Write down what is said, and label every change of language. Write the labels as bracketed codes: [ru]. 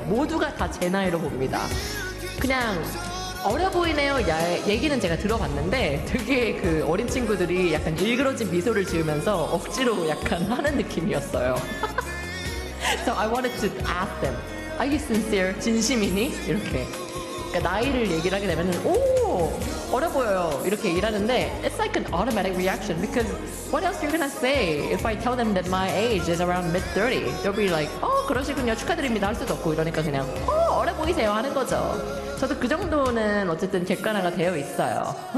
[ko] 모두가 다 제 나이로 봅니다. 그냥 어려 보이네요. 얘기는 제가 들어봤는데 되게 그 어린 친구들이 약간 일그러진 미소를 지으면서 억지로 약간 하는 느낌이었어요. [en] So I wanted to ask them, are you sincere? [ko] 진심이니? 이렇게. 그러니까 나이를 얘기를 하게 되면은 오! 어려 보여요. 이렇게 일하는데 [en] it's like an automatic reaction because what else are you gonna say if I tell them that my age is around mid 30? They'll be like, [ko] 어, 그러시군요. 축하드립니다. 할 수도 없고 이러니까 그냥 어, 어려 보이세요 하는 거죠. 저도 그 정도는 어쨌든 객관화가 되어 있어요.